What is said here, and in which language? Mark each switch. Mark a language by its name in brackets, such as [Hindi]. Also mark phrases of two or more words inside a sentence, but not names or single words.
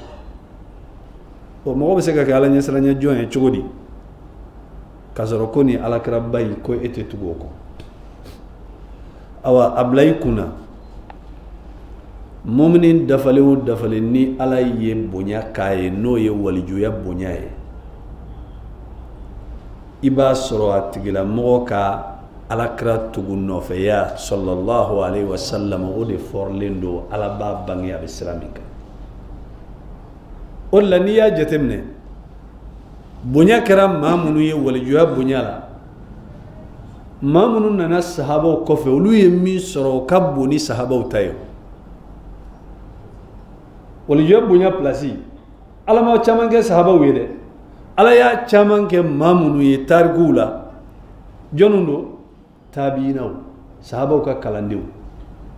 [Bambara] o mɔgɔ bɛ se ka kɛ ala ɲɛsiranya jɔn ye cogo di k'a sɔrɔ ko ni alakira ba in ko e tɛ tugu o kɔ awa a bila i kunna mumini dafalen o dafalen ni ala ye bonya k'a ye n'o ye walijuya bonya ye i b'a sɔrɔ a tigilamɔgɔ ka alakira tugu nɔfɛya [Arabic] صلى الله عليه وسلم [Bambara] o de fɔrɔlen don ala b'a bange a bɛ sira min kan o de la n'i y'a jateminɛ bonya kɛra maa minnu ye walijuya bonya la maa minnu nana sahabaw kɔfɛ olu ye min sɔrɔ o ka bon ni sahabaw ta ye walijuya bonya place ala ma caman kɛ sahabaw ye dɛ ala y'a caman kɛ maa minnu ye tarikuw la jɔnni don tabiinaw sahabaw ka kalandenw